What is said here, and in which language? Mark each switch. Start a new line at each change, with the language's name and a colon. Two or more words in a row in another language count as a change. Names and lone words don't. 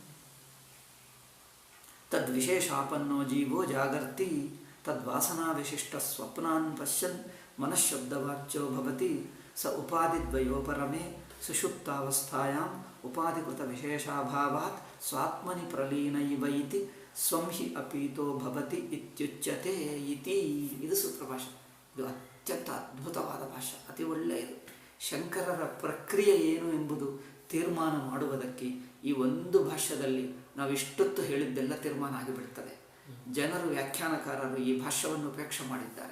Sanskrit: ತದ್ವಿಶೇಷಾಪನ್ನೋ ಜೀವೋ ಜಾಗರ್ತಿ ತದ್ವಾಸನಾ ವಿಶಿಷ್ಟ ಸ್ವಪ್ನಾನ್ ಪಶ್ಯನ್ ಮನಃಶಬ್ದವಾಚ್ಯೋ ಭವತಿ ಸ ಉಪಾದಿದ್ವಯೋಪರಮೇ ಸುಷುಪ್ತಾವಸ್ಥಾಯಾಂ ಉಪಾಧಿಕೃತ ವಿಶೇಷಾಭಾವಾತ್ ಸ್ವಾತ್ಮನಿ ಪ್ರಲೀನ ಇವ ಇತಿ ಸ್ವಂ ಹಿ ಅಪೀತೋ ಭವತಿ ಇತ್ಯುಚ್ಯತೆ ಇತಿ.
Kannada: ಇದು ಸೂತ್ರ ಭಾಷೆ. ಇದು ಅತ್ಯಂತ ಅದ್ಭುತವಾದ ಭಾಷೆ, ಅತಿ ಒಳ್ಳೆಯದು. ಶಂಕರರ ಪ್ರಕ್ರಿಯೆ ಏನು ಎಂಬುದು ತೀರ್ಮಾನ ಮಾಡುವುದಕ್ಕೆ ಈ ಒಂದು ಭಾಷ್ಯದಲ್ಲಿ ನಾವು ಇಷ್ಟೊತ್ತು ಹೇಳಿದ್ದೆಲ್ಲ ತೀರ್ಮಾನ ಆಗಿಬಿಡ್ತದೆ. ಜನರು, ವ್ಯಾಖ್ಯಾನಕಾರರು ಈ ಭಾಷ್ಯವನ್ನು ಉಪೇಕ್ಷೆ ಮಾಡಿದ್ದಾರೆ.